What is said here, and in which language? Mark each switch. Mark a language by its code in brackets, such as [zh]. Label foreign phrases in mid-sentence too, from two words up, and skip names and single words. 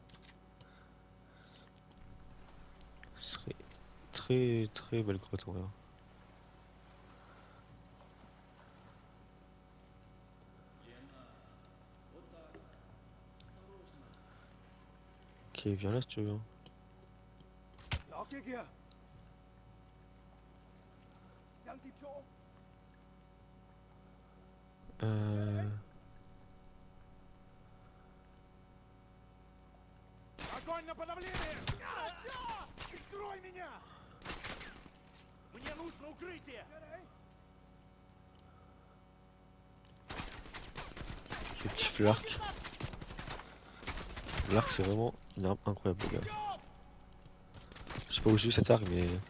[fr] Ce serait très très belle grotte en vrai. Ok, viens là si tu veux. [vi] Lock kia. Đang tìm chỗ. [ru] Огонь на подавление! Прикрой меня! Мне нужно укрытие! [fr] Je kiffe l'arc. L'arc c'est vraiment une arme incroyable les gars. Je sais pas où j'ai eu cette arme mais...